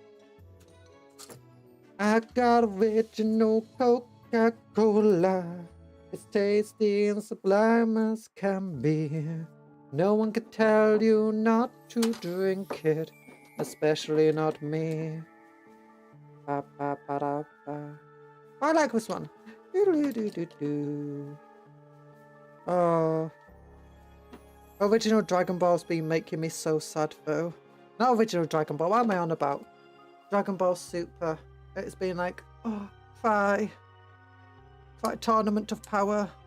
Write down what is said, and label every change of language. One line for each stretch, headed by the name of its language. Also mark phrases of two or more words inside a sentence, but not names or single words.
English: I got original Coca-Cola. It's tasty and sublime as can be. No one can tell you not to drink it, especially not me. Ba, ba, ba, da, ba. I like this one. Oh. Original Dragon Ball's been making me so sad though. Not original Dragon Ball, what am I on about? Dragon Ball Super. It's been like, oh, fight tournament of power.